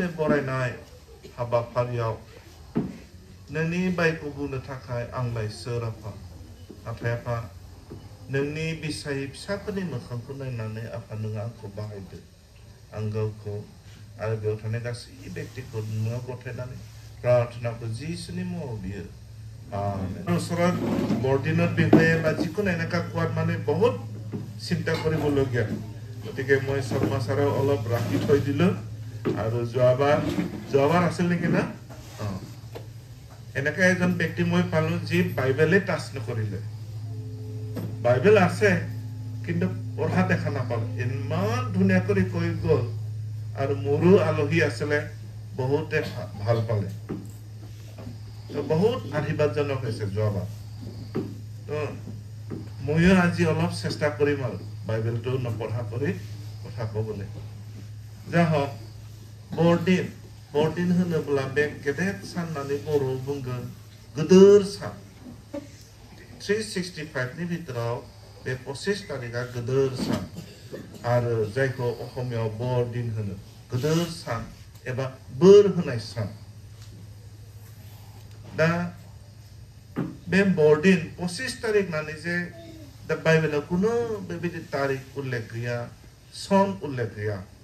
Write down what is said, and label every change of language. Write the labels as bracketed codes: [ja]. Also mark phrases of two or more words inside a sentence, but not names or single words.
[brx] बरायनाय हाबाफारियाव नोंनि बायखौ बुंनो थाखाय आंलाय सोर आफा नाथाय आफा नोंनि बिसाय फिसाफोरनि मोखांखौ नायनानै आफा नों आंखौ बाहायदो आं गावखौ आरो बेयाव थानाय गासै व्यक्तिखौ नोङो गथायनानै प्रार्थनाखौ जिसुनि मुङाव बियो [as] ওচৰত বৰদিনত বিহুৱে বা যিকোনো এনেকা কোৱাত মানে বহুত চিন্তা কৰিবলগীয়া গতিকে মই শৰ্মা ছাৰক অলপ ৰাখি থৈ দিলো আৰু যোৱাবাৰ আছিল নেকি না এনেকা এজন ব্যক্তি মই পালো যি বাইবেলে টাচ নকৰিলে বাইবেল আছে কিন্তু পঢ়া দেখা নাপালে ইমান ধুনীয়া কৰি কৈ গ'ল আৰু মোৰো আলহী আছিলে বহুতে ভাল পালে তো বহুত আশীৰ্বাদজনক হৈছে যোৱাবাৰ তো ময়ো আজি অলপ চেষ্টা কৰিম আৰু বাইবেলটো নপঢ়া কৰি কথা ক'বলৈ যা হওক [brx] बरदिन होनोब्ला बे गेदेर सान होननानै बर'आव बुंगोन गोदोर सान 365 नि भितराव बे 25 तारिखा गोदोर सान आरो जायखौ असमियाव बरदिन होनो गोदोर सान एबा बोर होनाय सान दा बे बरदिन 25 तारिख होननानै जे दा बाइबेलाव कुनु बेबायदि तारिख उल्लेख गैया सन उल्लेख गैया